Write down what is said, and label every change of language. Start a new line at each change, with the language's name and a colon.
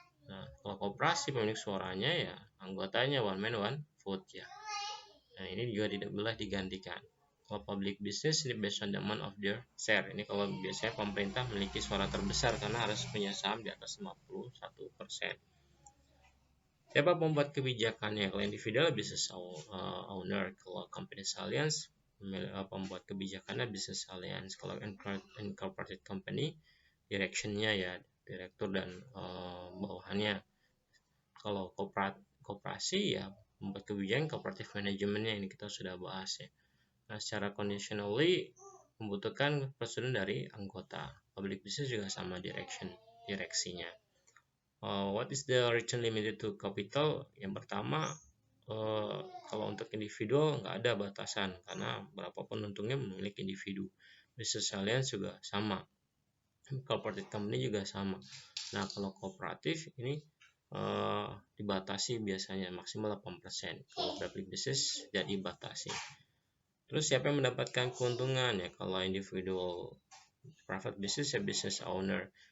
Indonesian: Nah, kalau koperasi pemilik suaranya ya anggotanya
English: one man one vote
Indonesian: ya. Nah, ini juga tidak boleh digantikan.
English: Kalau public business ini based on the amount of their share.
Indonesian: Ini kalau biasanya pemerintah memiliki suara terbesar karena harus punya saham di atas 51%. Siapa pembuat kebijakannya? Kalau individual business owner, kalau company alliance pembuat kebijakannya business alliance. Kalau incorporated company directionnya ya direktur dan bawahannya. Kalau koperasi ya membuat kebijakan cooperative manajemennya, ini kita sudah bahas ya. Nah, secara conditionally membutuhkan persetujuan dari anggota. Public business juga sama direksinya.
English: What is the return limited to capital?
Indonesian: Yang pertama, kalau untuk individual nggak ada batasan karena berapapun untungnya milik individu. Business alliance juga sama. Corporate company juga sama. Nah, kalau kooperatif ini dibatasi biasanya maksimal 8%. Kalau public business tidak dibatasi. Terus siapa yang mendapatkan keuntungan ya? Kalau individual private business ya business owner.